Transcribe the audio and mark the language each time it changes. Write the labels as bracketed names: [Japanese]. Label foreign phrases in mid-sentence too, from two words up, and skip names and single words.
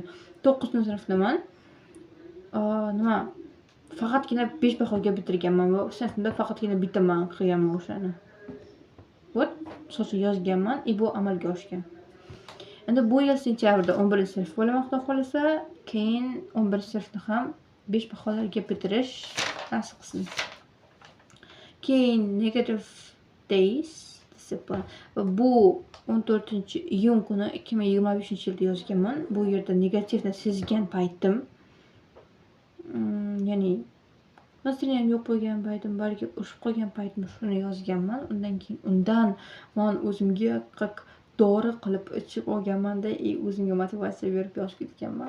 [Uzbek] 9-sinfni men faqatgina 5 bahoga bitirganman va sinfimda faqatgina bitta man qilganman o'shani. Misol uchun yozganman, bu amalga oshgan. Endi bu yil sentyabrda 11-sinf bo'laman, xudo xohlasa, keyin 11-sinfni ham 5 baholarga bitirish nasib qilsin. [English] Keyin negative days discipline. [Uzbek] Bu 14-iyun kuni 2025-yilda yozganman. Bu yerda negativni sezgan paytim, ya'ni nasriyam yo'q bo'lgan paytim, balki ushib qolgan paytim shuni yozganman. Undan keyin men o'zimga dori qilib ichib olganmanda, o'zimga motivatsiya berib yozib ketganman.